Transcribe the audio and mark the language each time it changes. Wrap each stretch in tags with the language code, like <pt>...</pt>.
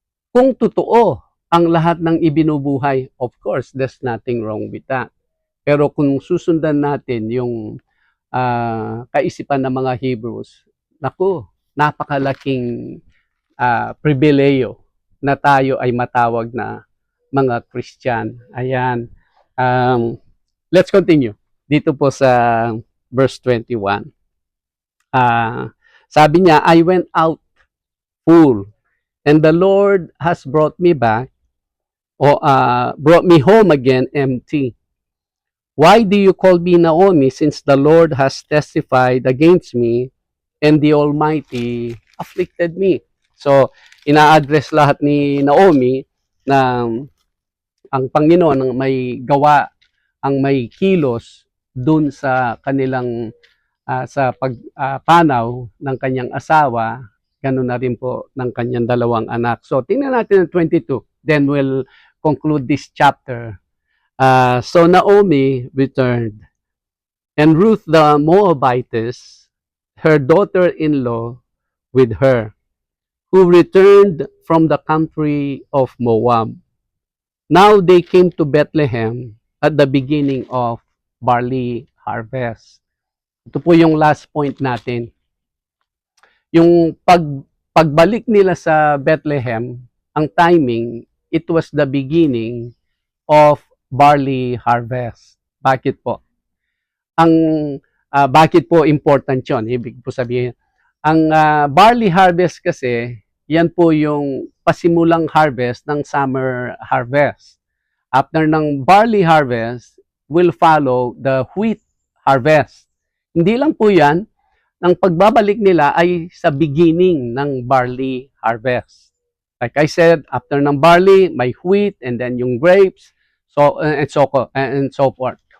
<tl>Kung totoo ang lahat ng ibinubuhay,</tl> <en>of course, there's nothing wrong with that.</en> <tl>Pero kung susundan natin yung kaisipan ng mga Hebrews, naku, napakalaking pribileyo na tayo ay matawag na mga Christian. Ayan.</tl> <en>Let's continue.</en> <tl>Dito po sa verse 21. Sabi niya,</tl> <en>I went out full, and the Lord has brought me back, or brought me home again empty. Why do you call me Naomi, since the Lord has testified against me, and the Almighty afflicted me?</en> <tl>So, ina-address lahat ni Naomi na ang Panginoon ang may gawa, ang may kilos dun sa kanilang sa pagpanaw ng kanyang asawa, ganun na rin po ng kanyang dalawang anak. So, tingnan natin ang 22.</tl> <en>Then we'll conclude this chapter. So Naomi returned, and Ruth the Moabitess, her daughter-in-law, with her, who returned from the country of Moab. Now they came to Bethlehem at the beginning of barley harvest.</en> <tl>Ito po yung last point natin. Yung pagbalik nila sa Bethlehem, ang timing,</tl> <en>it was the beginning of barley harvest.</en> <tl>Bakit po? Bakit po important yun? Ibig po sabihin, ang barley harvest kasi, yan po yung pasimulang harvest ng summer harvest.</tl> <en>After ng barley harvest, will follow the wheat harvest.</en> <tl>Hindi lang po yan, ang pagbabalik nila ay sa beginning ng barley harvest.</tl> <en>Like I said, after ng barley, may wheat, and then yung grapes, and so forth.</en>